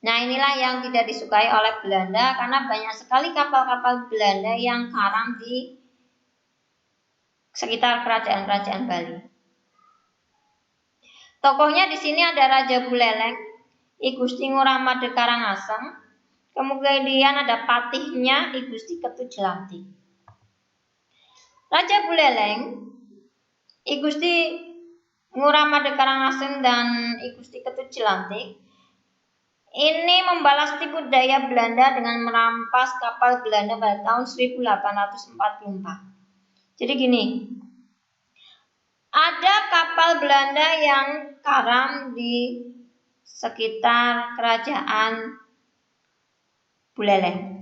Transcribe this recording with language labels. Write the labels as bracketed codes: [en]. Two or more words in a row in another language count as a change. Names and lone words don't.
[id] Nah, inilah yang tidak disukai oleh Belanda karena banyak sekali kapal-kapal Belanda yang karam di sekitar kerajaan-kerajaan Bali. Tokohnya di sini ada Raja Buleleng, I Gusti Ngurah Made Karangasem, kemudian ada patihnya I Gusti Ketut Jelantik. Raja Buleleng, I Gusti Ngurah Made Karangasem dan I Gusti Ketut Jelantik ini membalas tipu daya Belanda dengan merampas kapal Belanda pada tahun 1844. Jadi gini, ada kapal Belanda yang karam di sekitar kerajaan Buleleng.